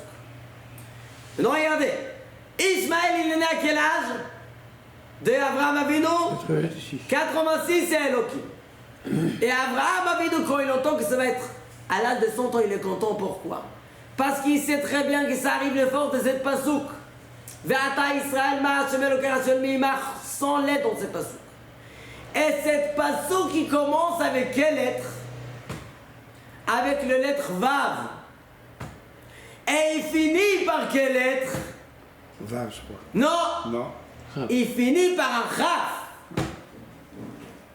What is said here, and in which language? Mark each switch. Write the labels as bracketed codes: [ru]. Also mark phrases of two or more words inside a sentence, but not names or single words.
[fr] Maintenant, regardez. Ishmaël, il est né à quel âge? De Abraham Avinu? 86, c'est Elohim. Et Abraham Avinu, quand il entend que ça va être à l'âge de 100 ans, il est content. Pourquoi? Parce qu'il sait très bien que ça arrive de force de cette pasouk. [he] ועתה ישראל מה ה' אלהיך שאל מעמך. [fr] 100 lettres dans cette pasouk. Et cette pasouk qui commence avec quelle lettre? Avec le lettre Vav. Et il finit par quelle lettre? Vav, je crois. Non. Non. Il finit par un Chaf. C'est quoi?